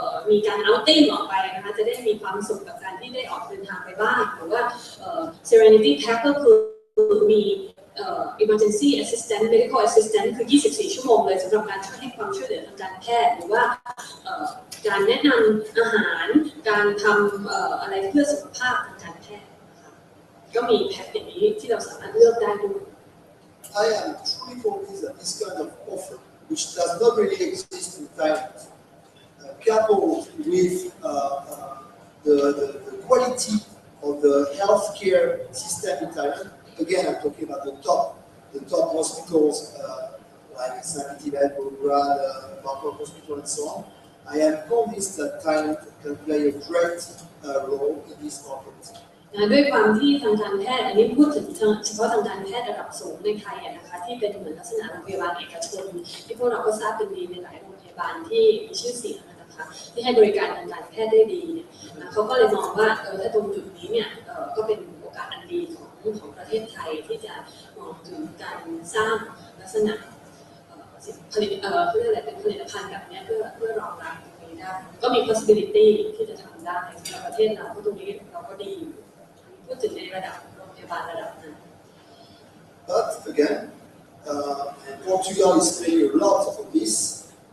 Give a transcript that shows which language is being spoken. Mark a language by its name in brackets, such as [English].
[Thai] มีการเอาติ้งออกไปนะคะจะได้มีความสุขกับการที่ได้ออกเดินทางไปบ้างหรือว่า Serenity Pack ก็คือมี [English] Emergency Assistant Medical Assistant [Thai] คือ 24 ชั่วโมงเลยสำหรับการให้ความช่วยเหลือทางการแพทย์หรือว่าการแนะนำอาหารการทำอะไรเพื่อสุขภาพทางการแพทย์ก็มีแพ็คอย่างนี้ที่เราสามารถเลือกได้ด้วย [English] I am truly convinced that this kind of offer, which does not really exist in Thailand, coupled with the quality of the healthcare system in Thailand. Again, I'm talking about the top hospitals like Sanitivet, Bogorad, Bangkok Hospital, and so on. I am convinced that Thailand can play a great role in this market. [Thai] ด้วยความที่ทางการแพทย์อันนี้พูดถึงเฉพาะทางการแพทย์ระดับสูงในไทยนะคะที่เป็นเหมือนลักษณะโรงพยาบาลเอกชนที่พวกเราก็ทราบกันดีในหลายโรงพยาบาลที่มีชื่อเสียงนะคะ นะคะที่ให้บริการทางการแพทย์ได้ดีเนี่ยเขาก็เลยมองว่าถ้าตรงจุดนี้เนี่ยก็เป็นโอกาสอันดีของประเทศไทยที่จะมองถึงการสร้างลักษณะผลิตเพื่ออะไรเป็นผลิตภัณฑ์แบบนี้เพื่อรองรับตรงนี้ได้ก็มี possibility ที่จะทำได้สำหรับประเทศเราเพราะตรงนี้เราก็ดีพูดถึงในระดับโรงพยาบาลระดับนั้น [English] But again, Portugal is paying a lot for this.